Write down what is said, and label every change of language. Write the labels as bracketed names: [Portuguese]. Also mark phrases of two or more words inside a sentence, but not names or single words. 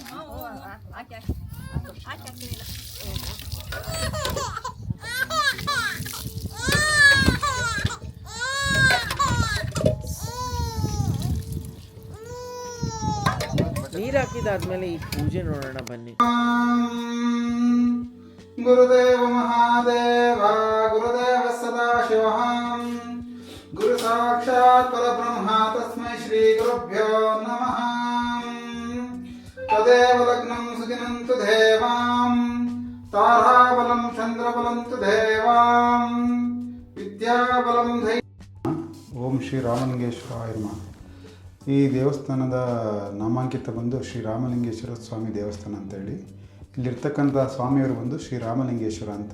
[Kannada] ನೀರು ಹಾಕಿದಾದ್ಮೇಲೆ ಈ ಪೂಜೆ ನೋಡೋಣ ಬನ್ನಿ. [Sanskrit] ಗುರುದೇವ ಮಹಾದೇವ ಗುರುದೇವ ಸದಾಶಿವ ಗುರು ಸಾಕ್ಷಾತ್ ಪರಬ್ರಹ್ಮ ತಸ್ಮೈ ಶ್ರೀ ಗುರುಭ್ಯೋ ನಮಃ. ತದೇವ ಲಗ್ನಂ ಸುದಿನಂ ತು ದೇವಾಂ ತಾರಾಬಲಂ ಚಂದ್ರಬಲಂ ತು ದೇವಾಂ ವಿದ್ಯಾಬಲಂ ಓಂ ಶ್ರೀ ರಾಮಲಿಂಗೇಶ್ವರಾಯ ನಮಃ. [Kannada] ಈ ದೇವಸ್ಥಾನದ ನಾಮಾಂಕಿತ ಬಂದು ಶ್ರೀ ರಾಮಲಿಂಗೇಶ್ವರ ಸ್ವಾಮಿ ದೇವಸ್ಥಾನ ಅಂತೇಳಿ. ಇಲ್ಲಿರ್ತಕ್ಕಂಥ ಸ್ವಾಮಿಯವರು ಬಂದು ಶ್ರೀ ರಾಮಲಿಂಗೇಶ್ವರ ಅಂತ.